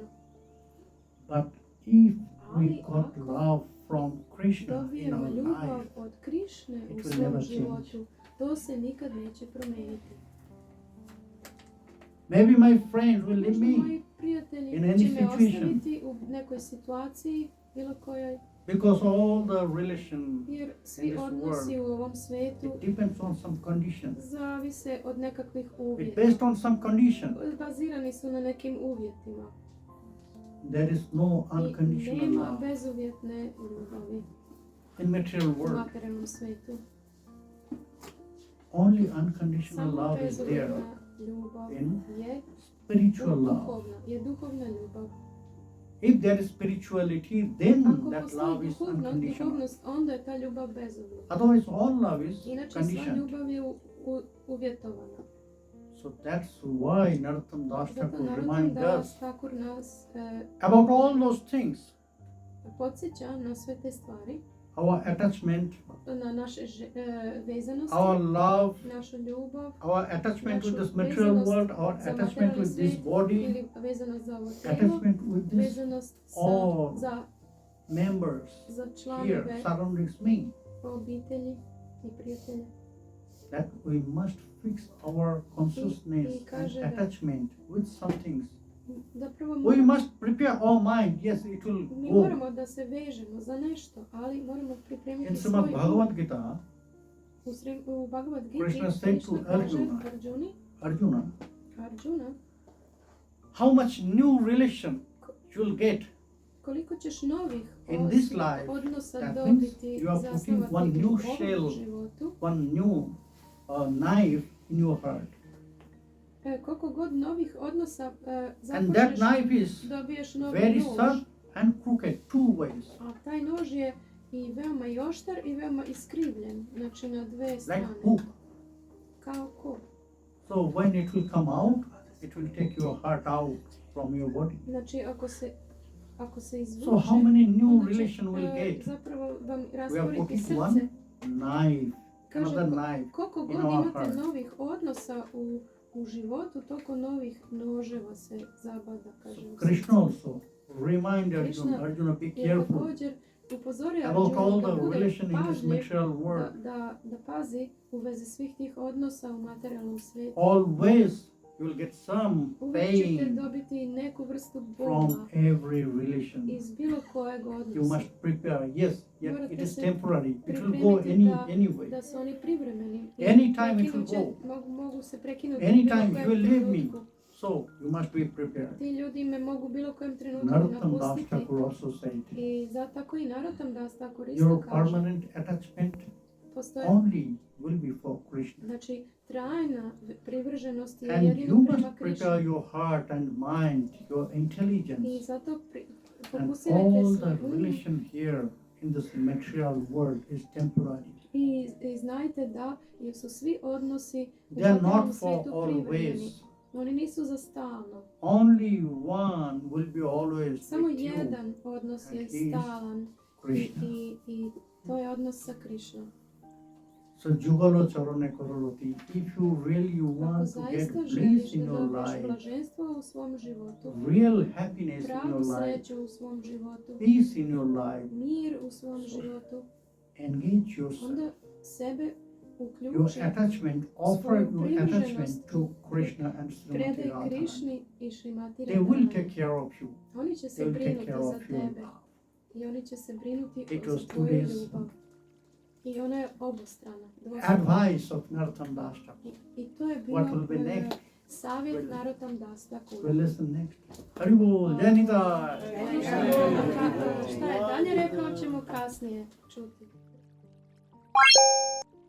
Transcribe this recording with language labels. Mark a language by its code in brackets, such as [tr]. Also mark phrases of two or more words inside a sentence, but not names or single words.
[en] But if [bs] Ali [en] we got [bs] ako [en] love from Krishna in [bs] dobijemo [en] our [bs] ljubav [en] life, [bs] od Krišne [en] it [bs] u [en] will [bs] svom [en] never [bs] životu, to se nikad neće promijeniti. [en] maybe my friends will leave [bs] Možda [en] me [bs] moji prijatelji [en] in any [bs] će me [en] situation. [bs] ostaviti u nekoj situaciji, bilo kojoj, [en] because all the relation [bs] jer [en] in [bs] svi [en] this [bs] odnosi [en] world, [bs] u ovom svijetu [en] it depends on some conditions. [bs] zavise od nekakvih [en] It's [bs] uvjeta. [en] based on some condition. [bs] Bazirani su na nekim uvjetima. [en] There is no [bs] I [en] unconditional [bs] nema [en] love [bs] bezuvjetne ljubavi [en] in material [bs] u [en] world. [bs] materijalnom svijetu. [en] Only unconditional [bs] Samo [en] love is there [bs] bezuvjetna ljubav [en] in [bs] je [en] spiritual love. [bs] duhovna ljubav. [en] If there is spirituality, then [bs] Ako [en] that [bs] postoji [en] love is unconditional. [bs] duhovnost, onda je ta ljubav bezuvjetna. [en] Otherwise, all love is [bs] Inače sva [en] conditioned. [bs] ljubav je uvjetovana. [en] So that's why Narottam Das [bs] Zato [en] Thakur [bs] Narottam [en] reminds [bs] Das [en] us [bs] Thakur nas [en] about all those things. [bs] podsjeća na sve te stvari, [en] our attachment, [bs] na naše vezanosti, [en] our love, [bs] našu ljubav, [en] our attachment with [bs] našu [en] this material [bs] vezanost [en] world, our [bs] za [en] attachment [bs] materijalni [en] with this [bs] svijet [en] body, [bs] ili vezanost za ovo tijelo, [en] attachment with this [bs] vezanost [en] all [bs] za [en] members [bs] za [en] here [bs] članove [en] surroundings me, [bs] obitelji i prijatelja. [en] that we must fix our consciousness [bs] I kaže [en] and [bs] da- [en] attachment with some things. [bs] Da prvo [en] We [bs] moramo, [en] must prepare our mind. Yes, it will [bs] mi [en] go. [bs] moramo da se vežemo za nešto, ali moramo pripremiti [en] In [bs] svoj [en] Srimad [bs] um. [en] Bhagavad Gita, [bs] U Bhagavad Gita [en] Krishna said to [bs] kaže [en] Arjuna, [bs] Arjuna, [en] how much new relation you will get. [bs] koliko ćeš novih [en] In this life, [bs] odnosa [en] that means [bs] dobiti [en] you are putting [bs] zasnovati [en] one new [bs] u [en] shell, [bs] ovom životu, [en] one new knife in your heart. [bs] Koliko god novih odnosa [en] And that [bs] započneš, [en] knife is [bs] dobiješ novi [en] very [bs] nož. [en] sharp and crooked, two ways. [bs] A taj nož je i veoma i oštar i veoma iskrivljen, znači na dve [en] Like [bs] strane. [en] hook. [bs] Kao ko. [en] So when it will come out, it will take your heart out from your body. [bs] Znači ako se izvuče, [en] So how many new [bs] onda će, [en] relation will get? [bs] zapravo vam [en] We are [bs] rastvoriti [en] putting [bs] srce. [en] one knife, [bs] Kaže, [en] another knife [bs] koliko [en] in [bs] god [en] our [bs] imate [en] heart. [bs] novih odnosa u životu, toliko novih noževa se zabada, kaže. u [en] Krishna [bs] srcu. [en] also remind Arjuna, Arjuna, be [bs] I [en] careful [bs] također upozori [en] about all [bs] Arjuna da [en] the [bs] bude [en] relation in this [bs] pažljiv, [en] material world. [bs] da pazi u vezi svih tih odnosa u materijalnom svijetu. [en] Always you will get some [bs] Uvijek ćete [en] pain [bs] dobiti neku vrstu [en] from [bs] bola [en] every relation. [bs] iz bilo kojeg [en] You [bs] odnosa. [en] must prepare. Yes, yet [bs] Morate [en] it is [bs] se [en] temporary. It will go [bs] pripremiti [en] anyway. [bs] da su oni privremeni. I [en] Anytime it will [bs] prekinut će- [en] go. [bs] mogu se prekinuti [en] Anytime [bs] u bilo [en] you will [bs] kojem [en] leave me. [bs] trenutku. [en] So you must be prepared. [bs] Ti ljudi me mogu bilo kojem trenutku [en] Narottam Das [bs] napustiti. [en] Thakur also said, [bs] I za tako i Narottam Das Thakur isto [en] your [bs] kaže. [en] permanent attachment [bs] Postoje, [en] only will be for Krishna. [bs] znači, trajna privrženost je [en] And you [bs] jedino [en] must [bs] prema [en] prepare [bs] Krišni. [en] your heart and mind, your [bs] I [en] intelligence, [bs] zato [en] and [bs] fokusirajte [en] all [bs] svoj [en] the [bs] um [en] relation here in this material world is temporary. [bs] i znajte da su svi odnosi u [en] They are [bs] materijalnom [en] not for [bs] svijetu privremeni. [en] always. [bs] Oni nisu za stalno. [en] Only one will be always [bs] Samo [en] with you, [bs] jedan odnos je [en] and he is [bs] stalan [en] Krishna. [bs] i to je odnos sa Krišnom. [bn] So Jugalo Charane Kororoti, [en] if you really [bs] Ako [en] want to get [bs] zaista [en] bliss [bs] želiš [en] in [bs] da [en] your [bs] dobiješ [en] life, [bs] blaženstvo u svom životu, [en] real happiness in [bs] pravu [en] your life, [bs] sreću u svom životu, [en] peace in your life, [bs] mir u svom životu, [en] engage yourself. [bs] onda sebe [en] Your [bs] uključi, [en] attachment, offer [bs] svoju [en] your attachment [bs] privrženost [en] to Krishna and Srimati [bs] predaj [en] Radharani. [bs] Krišni i Šrimati [en] They will [bs] Radharani. [en] take care of you. [bs] Oni će [en] They [bs] se [en] will take [bs] brinuti [en] care [bs] za [en] of you. [bs] tebe i oni će se brinuti [en] It [bs] za [en] was [bs] tvoju [en] today's [bs] ljubav. I ona je obostrana, dvostrana. [en] advice of Narottam Das Thakur. [bs] I to je bilo [en] What will be next? [bs] savjet Narottam Das Thakura. [en] We'll listen next. [bn] Haribol, Jai Nitai. [bs] Šta je dalje rekao ćemo kasnije čuti.